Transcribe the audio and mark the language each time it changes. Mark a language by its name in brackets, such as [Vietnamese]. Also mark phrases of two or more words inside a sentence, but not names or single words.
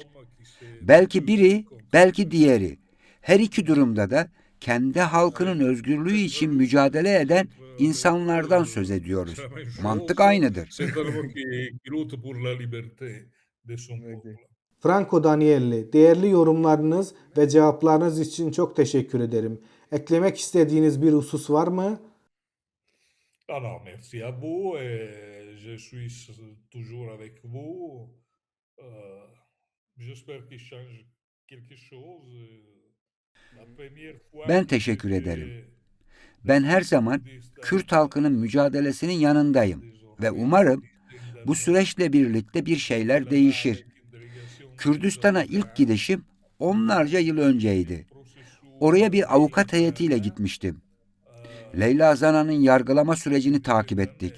[Turkish] Belki biri, belki diğeri. Her iki durumda da kendi halkının özgürlüğü için mücadele eden insanlardan söz ediyoruz. Mantık aynıdır. Franco Danielli, değerli yorumlarınız ve cevaplarınız için çok teşekkür ederim. Eklemek istediğiniz bir husus var mı? [French] Ah non, merci à vous et je suis toujours avec vous. J'espère qu'il change quelque chose. La première fois [Turkish] Ben [French] que [Turkish] teşekkür [French] j'étais [Turkish] ederim. Ben her zaman Kürt halkının mücadelesinin yanındayım ve umarım bu süreçle birlikte bir şeyler değişir. Kürdistan'a ilk gidişim onlarca yıl önceydi. Oraya bir avukat heyetiyle gitmiştim. Leyla Zana'nın yargılama sürecini takip ettik.